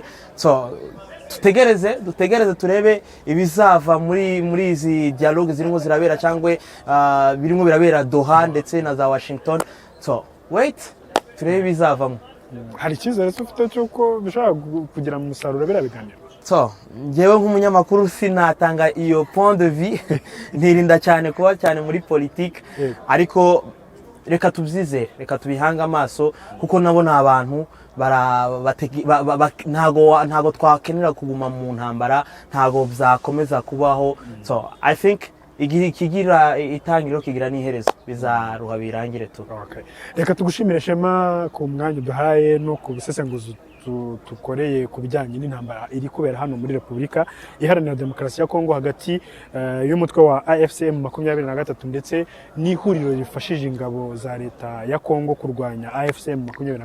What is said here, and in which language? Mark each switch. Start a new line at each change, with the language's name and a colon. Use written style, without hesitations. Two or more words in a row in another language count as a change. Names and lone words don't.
Kinyarwanda: So dutegereze turebe ibizava muri izi dialogue zirimo zirabera cyangwa birimo birabera Doha ndetse na za Washington.
English: So wait
Kinyarwanda: turebe ibizavamo. Hari icyizere ufite cyuko bishobora kugira mu musaruro birabiganira? So ngewe nk'umunyamakuru sinatanga iyo
French: point de vue,
Kinyarwanda: ntirinda cyane kuba cyane muri politique, ariko reka tubyizere, reka tubihanga amaso, kuko nabona abantu ntago twakenera kuguma mu ntambara, ntago byakomeza kubaho.
English: So I think
Kinyarwanda: ikigira itangiro kigira n'iherezo, bizaruha birangire tu. Okay. Reka tugushimire Shema ku mwanya duhaye no ku busesenguzi tukoreye ku bijyanye n'intambara iri kubera hano muri Repubulika Iharanira Demokarasi ya Kongo hagati y'umutwe wa AFCM 23 ndetse n'ihuriro rifashije ingabo za leta ya Kongo kurwanya AFCM 23.